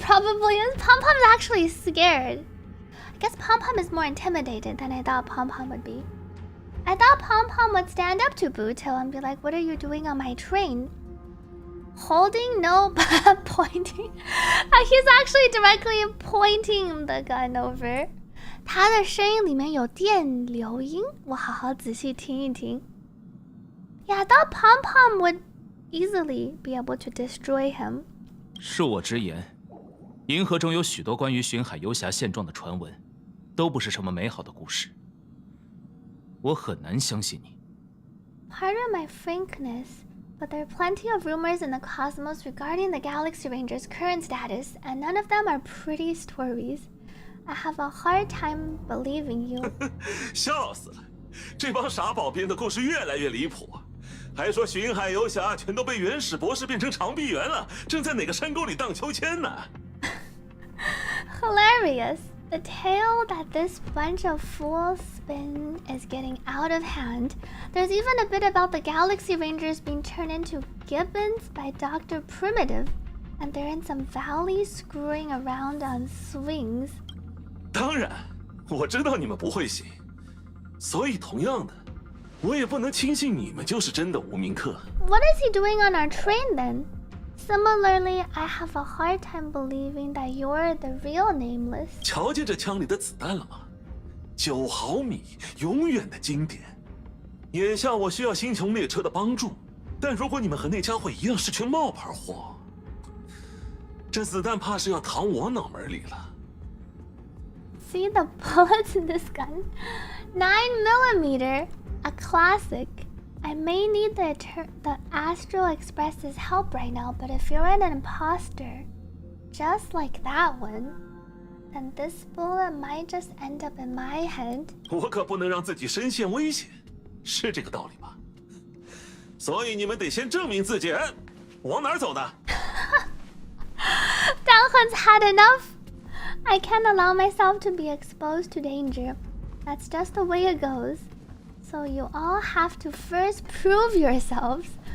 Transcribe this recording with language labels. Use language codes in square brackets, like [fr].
[en] Pom Pom is actually scared. I guess Pom Pom is more intimidated than I thought Pom Pom would be. I thought Pom Pom would stand up to Buto and be like, "What are you doing on my train?" Holding, no, but pointing. He's actually directly pointing the gun over. [zh] 他的声音里面有电流音，我好好仔细听一听。 [en] Yeah, I thought Pom Pom would easily be able to destroy him. [zh] 恕我直言，银河中有许多关于巡海游侠现状的传闻，都不是什么美好的故事。我很难相信你。 [en] Pardon my frankness, but there are plenty of rumors in the cosmos regarding the Galaxy Ranger's current status, and none of them are pretty stories. I have a hard time believing you. [zh] 笑死了，这帮傻宝编的故事越来越离谱，还说巡海游侠全都被原始博士变成长臂猿了，正在哪个山沟里荡秋千呢？ [en] Hilarious. The tale that this bunch of fools spin is getting out of hand. There's even a bit about the Galaxy Rangers being turned into gibbons by Dr. Primitive, and they're in some valley screwing around on swings. [zh] 当然，我知道你们不会信，所以同样的，我也不能轻信你们就是真的无名客。 [en] What is he doing on our train then? Similarly, I have a hard time believing that you're the real Nameless. [zh] 瞧见这枪里的子弹了吗？9毫米，永远的经典。眼下我需要星穹列车的帮助，但如果你们和那家伙一样是群冒牌货，这子弹怕是要淌我脑门里了。 [en] See the bullets in this gun? 9mm, a classic. I may need the Astral Express's help right now, but if you're an imposter, just like that one, then this bullet might just end up in my head. [zh] 我可不能让自己身陷危险，是这个道理吧？所以你们得先证明自己。往哪儿走呢？ [en] Dalhun's had enough. I can't allow myself to be exposed to danger. That's just the way it goes. So you all have to first prove yourselves.